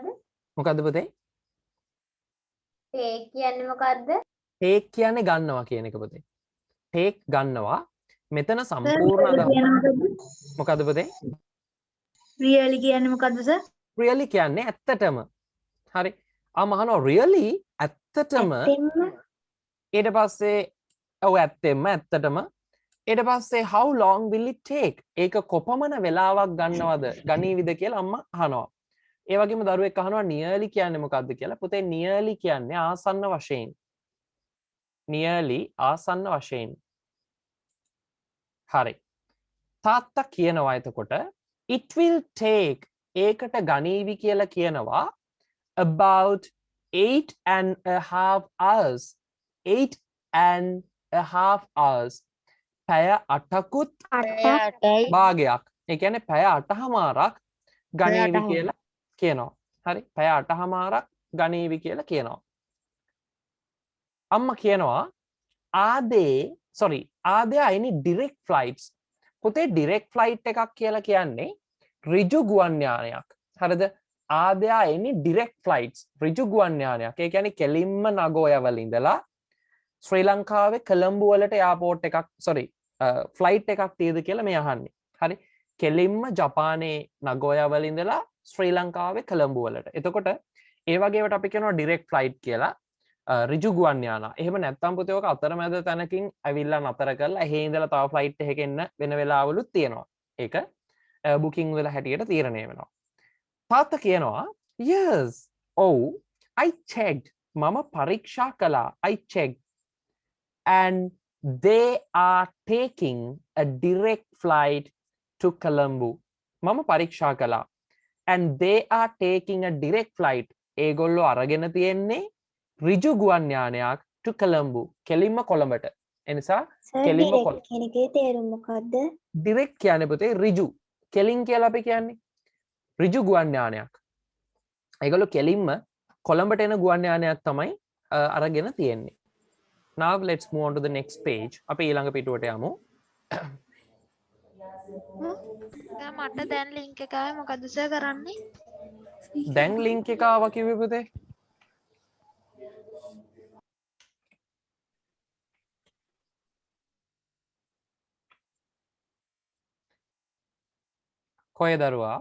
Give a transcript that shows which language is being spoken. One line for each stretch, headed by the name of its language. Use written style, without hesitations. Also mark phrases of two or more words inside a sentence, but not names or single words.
Sinhala: මොකද්ද පුතේ? take කියන්නේ මොකද්ද? take කියන්නේ ගන්නවා කියන එක පුතේ. take ගන්නවා. මෙතන සම්පූර්ණ අදහස මොකද්ද පුතේ? really කියන්නේ මොකද්ද සර්? really කියන්නේ ඇත්තටම. හරි. අම්මා අහනවා really ඇත්තටම ඊට පස්සේ ඔව් ඇත්තටම ඊට පස්සේ
English: how long will it take?
Sinhala: ඒක කොපමණ වෙලාවක් ගන්නවද ගනීවිද කියලා අම්මා අහනවා. ඒ වගේම දරුවෙක් අහනවා nearly කියන්නේ මොකක්ද කියලා. පුතේ nearly කියන්නේ ආසන්න වශයෙන්. nearly ආසන්න වශයෙන්. හරි. තාත්තා කියනවා එතකොට
English: it will take
Sinhala: ඒකට ගනීවි කියලා කියනවා
English: about 8.5 hours. 8.5 hours.
Sinhala: පැය 8කුත් භාගයක්. ඒ කියන්නේ පැය 8මාරක් ගනීවි කියලා කියනවා. හරි. පැය 8මාරක් ගනීවි කියලා කියනවා. අම්මා කියනවා
English: are there any direct flights?
Sinhala: පුතේ
English: direct flight
Sinhala: එකක් කියලා කියන්නේ ඍජු ගුවන් යානයක්. හරිද?
English: are there any direct flights?
Sinhala: ඍජු ගුවන් යානයක්. ඒ කියන්නේ කෙලින්ම නගෝයා වල ඉඳලා ශ්‍රී ලංකාවේ කොළඹ වලට එයාපෝට් එකක් ෆ්ලයිට් එකක් තියෙද කියලා මේ අහන්නේ. හරි. කෙලින්ම ජපානයේ නගෝයා වල ඉඳලා ශ්‍රී ලංකාවේ කොළඹ වලට. එතකොට ඒ වගේවට අපි කියනවා
English: direct flight
Sinhala: කියලා. ඍජු ගුවන් යානා. එහෙම නැත්නම් පුතේ ඔක අතරමැද තැනකින් ඇවිල්ලා නතර කරලා එහෙ ඉඳලා තව ෆ්ලයිට් එකක එන්න වෙන වෙලාවලුත් තියෙනවා. ඒක බුකින් වල හැටියට තීරණය වෙනවා. තාත්තා කියනවා yes.
English: Oh, I checked.
Sinhala: මම පරීක්ෂා කළා.
English: I checked. And they are taking a direct flight to Colombo.
Sinhala: මම පරීක්ෂා කළා.
English: And they are taking a direct flight.
Sinhala: ඒගොල්ලෝ අරගෙන තියෙන්නේ ඍජු ගුවන් යානයක්
English: to Colombo.
Sinhala: කෙලින්ම කොළඹට. ඒ නිසා කෙලින්ම කොළඹ. කියන එකේ තේරුම මොකද්ද? direct කියන්නේ පුතේ ඍජු. කෙලින් කියලා අපි කියන්නේ ඍජු ගුවන් යානයක්. ඒගොල්ලෝ කෙලින්ම කොළඹට එන ගුවන් යානයක් තමයි අරගෙන තියෙන්නේ.
English: Now let's move on to the next page.
Sinhala: අපි ඊළඟ පිටුවට යමු. මට දැන් ලින්ක් එක ආවේ මොකද්ද සර් කරන්නේ? දැන් ලින්ක් එක ආවා කිව්වේ පුතේ. කොහෙද දරුවා?